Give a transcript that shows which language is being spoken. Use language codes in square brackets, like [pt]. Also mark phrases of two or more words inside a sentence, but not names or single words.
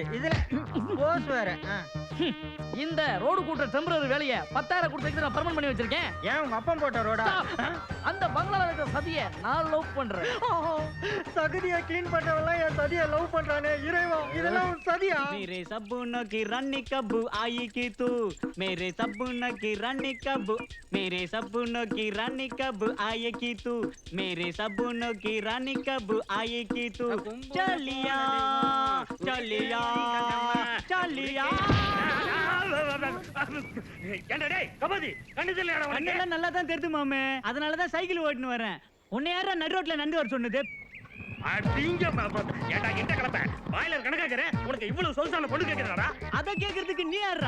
[ta] இதுல போஸ் வேற. இந்த ரோடு கூட்டுற டெம்பரரி வேலையை 10,000 கொடுத்து நான் பர்மனன்ட் பண்ணி வச்சிருக்கேன். ஏன் உங்க அப்பா போட்ட ரோடா? அந்த பங்களால இருக்கிற சதியை நான் லவ் பண்றேன். சகதியை கிளீன் பண்றவெல்லாம் என் சதியை லவ் பண்றானே இறைவா, இதெல்லாம் ஒரு சதியா? [hi] मेरे सपनों की रानी कब आएगी तू, मेरे सपनों की रानी कब, मेरे सपनों की रानी कब आएगी तू, मेरे सपनों की रानी कब आएगी तू, चलिया चलिया चलिया. [ta] கண்ணெல்லாம் நல்லா தான் தெரியுது மாமே, அதனால தான் சைக்கிள் ஓட்டின்னு வரேன். உன்னை யாரா நடு ரோட்ல நண்டு வர சொன்னது? அத கேக்குறதுக்கு நீ யாரா?